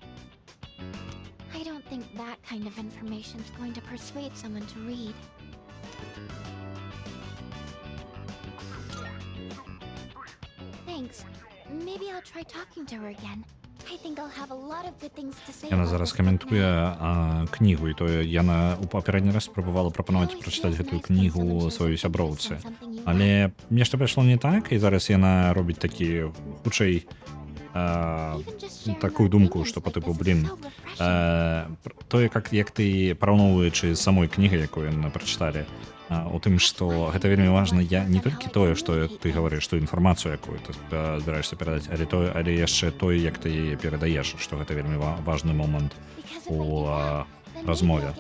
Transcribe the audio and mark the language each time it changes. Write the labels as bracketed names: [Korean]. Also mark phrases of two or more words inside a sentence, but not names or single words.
[English] I don't think that kind of information's going to persuade someone to read. Thanks. Maybe I'll try talking to her again. I think I'll have a lot of good things to say [Belarusian] Яна [English] about [Belarusian] зараз [English] this book [Belarusian] каментуе [English] now. [Belarusian] кнігу, і то яна ў папярэдні раз спрабавала прапанаваць прачытаць гэтую кнігу сваёй сяброўцы. Але нешта пайшло не так, і зараз яна робіць такі хутчэй такую думку, што па тыпу, блін, тое, як ты параўноўваючы з самой кнігай, якую яны прачыталі, у тым, што гэта вельмі важна, я не толькі тое, што ты гаварыш, што інфармацыю, якую ты збіраешся перадаць, але яшчэ тое, як ты яе перадаеш, што гэта вельмі важны момант у размове.